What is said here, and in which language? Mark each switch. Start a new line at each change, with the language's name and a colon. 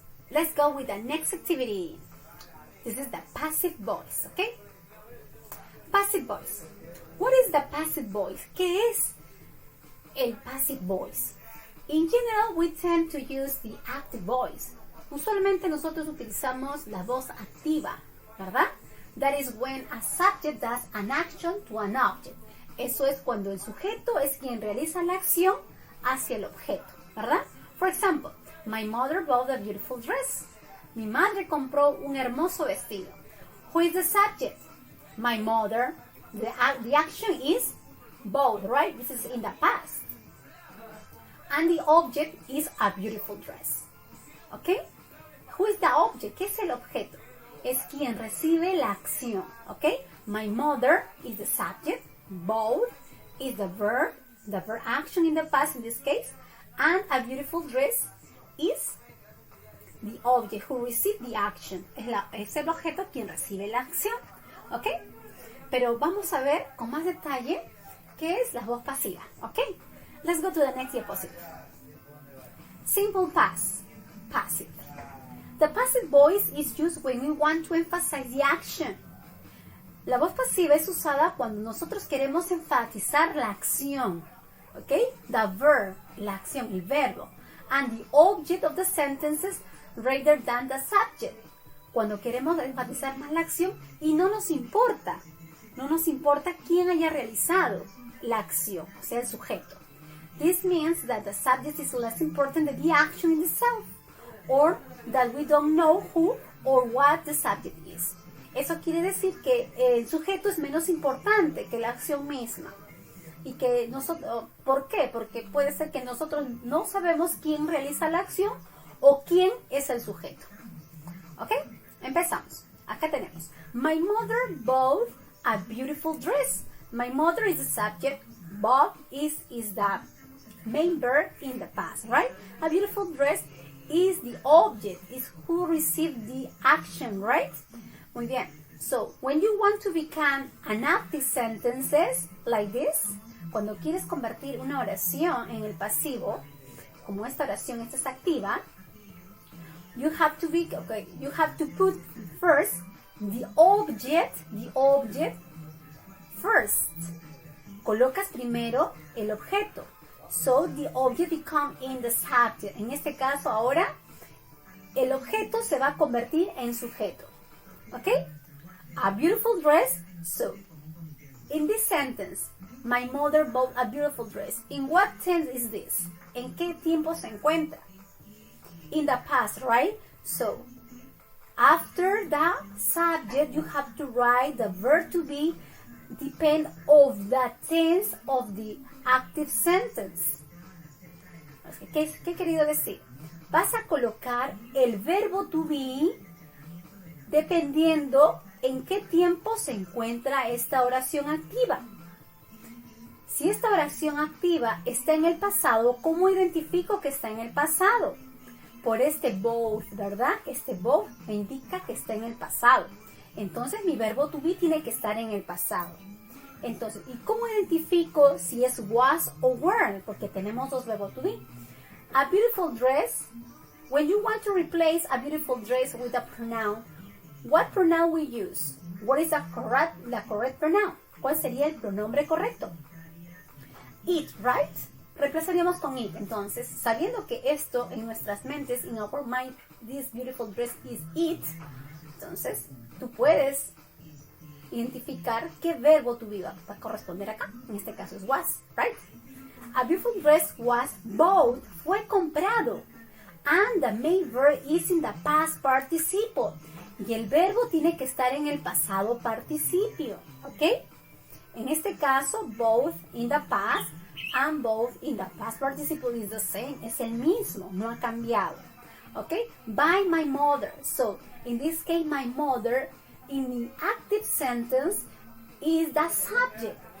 English: Let's go with the next activity. This is the passive voice, okay? Passive voice. What is the passive voice?
Spanish: ¿Qué es el passive voice?
English: In general, we tend to use the active voice.
Spanish: Usualmente nosotros utilizamos la voz activa, ¿verdad?
English: That is when a subject does an action to an object.
Spanish: Eso es cuando el sujeto es quien realiza la acción hacia el objeto, ¿verdad?
English: For example, my mother bought a beautiful dress.
Spanish: Mi madre compró un hermoso vestido.
English: Who is the subject? My mother. The action is bought, right? This is in the past. And the object is a beautiful dress. Okay? Who is the object?
Spanish: ¿Qué es el objeto? Es quien recibe la acción.
English: Okay? My mother is the subject. Bought is the verb action in the past in this case. And a beautiful dress is the object who received the action.
Spanish: Es el objeto quien recibe la acción. ¿Ok? Pero vamos a ver con más detalle qué es la voz pasiva. ¿Ok?
English: Let's go to the next diapositive. Simple past. Passive. The passive voice is used when we want to emphasize the action.
Spanish: La voz pasiva es usada cuando nosotros queremos enfatizar la acción. ¿Ok?
English: The verb,
Spanish: la acción, el verbo.
English: And the object of the sentences rather than the subject.
Spanish: Cuando queremos enfatizar más la acción y no nos importa quién haya realizado la acción, o sea, el sujeto.
English: This means that the subject is less important than the action in itself, or that we don't know who or what the subject is.
Spanish: Eso quiere decir que el sujeto es menos importante que la acción misma. Y que nosotros, ¿por qué? Porque puede ser que nosotros no sabemos quién realiza la acción o quién es el sujeto. ¿Ok? Empezamos. Acá tenemos.
English: My mother bought a beautiful dress. My mother is the subject. Bob is the main verb in the past, right? A beautiful dress is the object, is who received the action, right?
Spanish: Muy bien.
English: So, when you want to become an active sentences like this,
Spanish: cuando quieres convertir una oración en el pasivo, como esta oración, esta es activa,
English: you have to put first the object first.
Spanish: Colocas primero el objeto.
English: So the object become in the subject.
Spanish: En este caso ahora el objeto se va a convertir en sujeto.
English: ¿Ok? A beautiful dress. So in this sentence, my mother bought a beautiful dress. In what tense is this?
Spanish: ¿En qué tiempo se encuentra?
English: In the past, right? So after the subject, you have to write the verb to be depend of the tense of the active sentence.
Spanish: ¿Qué he querido decir? Vas a colocar el verbo to be dependiendo en qué tiempo se encuentra esta oración activa. Si esta oración activa está en el pasado, ¿cómo identifico que está en el pasado? Por este both, ¿verdad? Este both me indica que está en el pasado. Entonces mi verbo to be tiene que estar en el pasado. Entonces, ¿y cómo identifico si es was o were? Porque tenemos dos verbos to be.
English: A beautiful dress. When you want to replace a beautiful dress with a pronoun, what pronoun we use? What is the correct pronoun?
Spanish: ¿Cuál sería el pronombre correcto?
English: It, right?
Spanish: Reemplazaríamos con it. Entonces, sabiendo que esto en nuestras mentes,
English: in our mind, this beautiful dress is it,
Spanish: entonces tú puedes identificar qué verbo to be va a corresponder acá. En este caso es was, right?
English: A beautiful dress was bought,
Spanish: fue comprado.
English: And the main verb is in the past participle.
Spanish: Y el verbo tiene que estar en el pasado participio, ¿ok? En este caso, both in the past and both in the past participle is the same. Es el mismo, no ha cambiado, ¿ok?
English: By my mother. So, in this case, my mother, in the active sentence, is the subject.